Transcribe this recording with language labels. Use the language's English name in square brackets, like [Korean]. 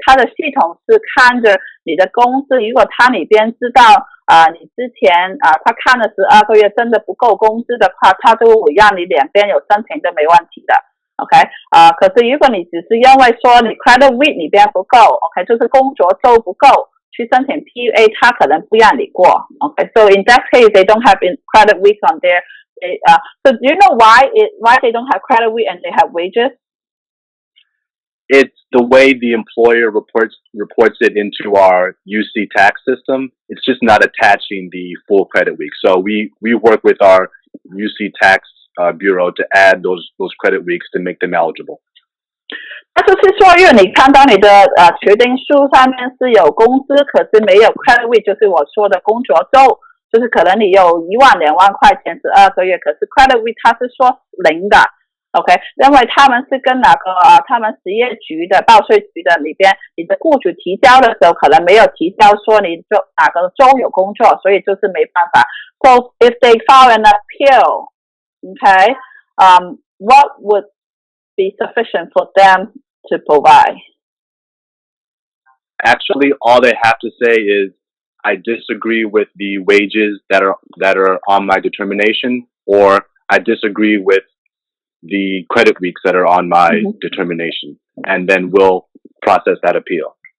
[Chinese] 它的系统是看着你的公司，如果它里边知道你之前他看了12个月真的不够工资的话，他就会让你两边有申请的没问题的 ，OK， 可是如果你只是因为说你 credit week 里边不够 ，OK， 就是工作周不够去申请 PUA， 他可能不让你过 ，OK， [English] so in that case they don't have credit weeks on there. So do you know why they don't have credit week and they have wages? It's the way the employer reports it into our UC tax system. It's just not attaching the full credit week. So we work with our UC tax bureau to add those credit weeks to make them eligible. [Chinese] 那就是说，因为你看到你的决定书上面是有工资，可是没有 credit week， 就是我说的工作周，就是可能你有1万2万块钱12个月，可是 credit week 它是说0的。 OK， 因为他们是跟他们实业局的报税局的里边，你的雇主提交的时候可能没有提交说你哪个州有工作，所以就是没办法。 [English] So if they file an appeal, okay, what would be sufficient for them to provide? Actually, all they have to say is, I disagree with the wages that are on my determination, or I disagree with the credit weeks that are on my determination, and then we'll process that appeal.